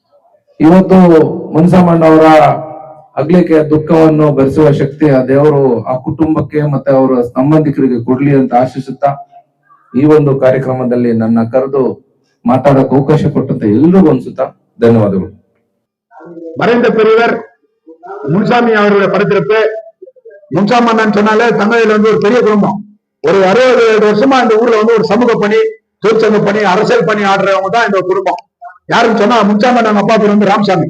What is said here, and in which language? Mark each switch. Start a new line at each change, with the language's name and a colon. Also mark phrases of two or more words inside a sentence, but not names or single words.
Kannada: ಇವತ್ತು ಮುನ್ಸಮ್ಮಣ್ಣ ಅವರ ಅಗಲಿಕೆಯ ದುಃಖವನ್ನು ಭರಿಸುವ ಶಕ್ತಿ ಆ ದೇವರು ಆ ಕುಟುಂಬಕ್ಕೆ ಮತ್ತೆ ಅವರ ಸಂಬಂಧಿಕರಿಗೆ ಕೊಡ್ಲಿ ಅಂತ ಆಶಿಸುತ್ತಾ ಈ ಒಂದು ಕಾರ್ಯಕ್ರಮದಲ್ಲಿ ನನ್ನ ಕರೆದು ಮಾತಾಡಕ್ಕೆ ಅವಕಾಶ ಕೊಟ್ಟಂತ ಎಲ್ರಿಗೂ ಅನ್ಸುತ್ತಾ ಧನ್ಯವಾದಗಳು.
Tamil: மறைந்த பெரியவர் முன்சாமி அவருடைய படத்திருப்பு. முன்சாமண்ணன் சொன்னாலே தமிழில் ஒரு பெரிய குடும்பம். ஒரு 60 வருஷமா இந்த ஊர்ல ஒரு சமூக பணி, தொழிற்சங்க பணி, அரசியல் பணி ஆடுறவங்க தான் இந்த குடும்பம். யாருன்னு சொன்னா முன்சாமண்ணன் அப்பா பேர் ராமசாமி.